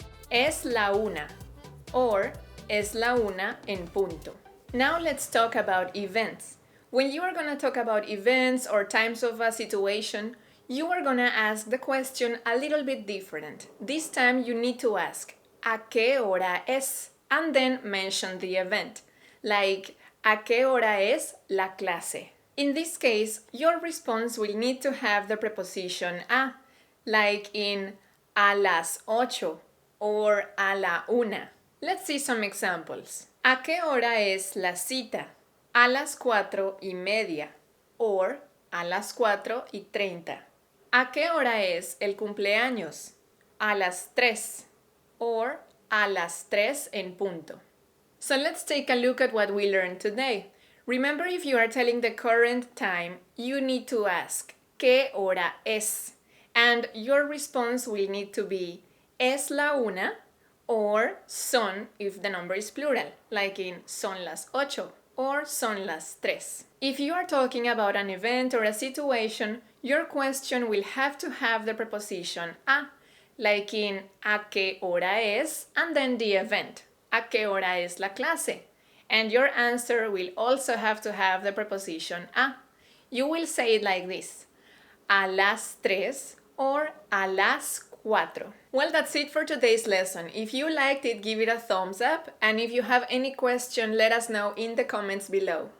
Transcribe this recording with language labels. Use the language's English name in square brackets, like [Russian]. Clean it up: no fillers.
[Spanish] Es la 1. Or es la 1 en punto. [English] Now let's talk about events. When you are going to talk about events or times of a situation, you are going to ask the question a little bit different. This time you need to ask, [Spanish] ¿a qué hora es? [English] And then mention the event. [Spanish] Like, ¿a qué hora es la clase? [English] In this case, your response will need to have the preposition a, like in [Spanish] a las 8 [English] or [Spanish] a la 1. [English] Let's see some examples. [Spanish] ¿A qué hora es la cita? A las 4:30 or a las 4:30. ¿A qué hora es el cumpleaños? A las 3 or a las 3 en punto. [English] So let's take a look at what we learned today. Remember, if you are telling the current time, you need to ask, [Spanish] ¿qué hora es? [English] And your response will need to be, [Spanish] ¿es la 1? [English] Or son if the number is plural, like in [Spanish] son las 8 [English] or [Spanish] son las 3. [English] If you are talking about an event or a situation, your question will have to have the preposition a, like in [Spanish] ¿a qué hora es? [English] And then the event, [Spanish] ¿a qué hora es la clase? [English] And your answer will also have to have the preposition a. You will say it like this, [Spanish] a las 3 [English] or [Spanish] a las 4. [English] Well, that's it for today's lesson. If you liked it, give it a thumbs up. And if you have any question, let us know in the comments below.